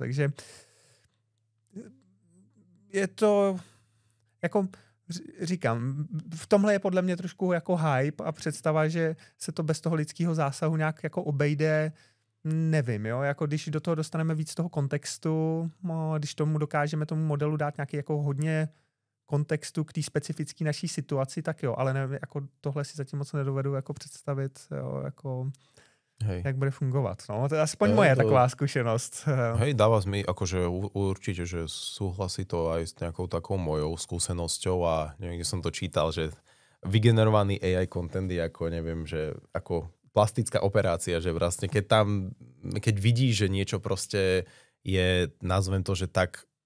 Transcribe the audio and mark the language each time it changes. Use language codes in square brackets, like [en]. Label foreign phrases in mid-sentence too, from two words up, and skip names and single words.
[cs] Takže je to jako říkám, v tomhle je podle mě trošku jako hype a představa, že se to bez toho lidského zásahu nějak jako obejde, nevím, jo, jako když do toho dostaneme víc toho kontextu, když tomu dokážeme tomu modelu dát nějaký jako hodně kontextu k té specifické naší situaci, tak jo, ale ne, jako tohle si zatím moc nedovedu jako představit, jo, jako jak bude fungovat. No, to je aspoň moje taková zkušenosť. [sk] Hej, dáva mi akože určite, že súhlasí to aj s nejakou takou mojou skúsenosťou a neviem, kde som to čítal, že vygenerovaný [en] AI content [sk] je ako, neviem, že ako plastická operácia, že vlastne keď vidíš, že niečo proste je, nazvem to, že tak,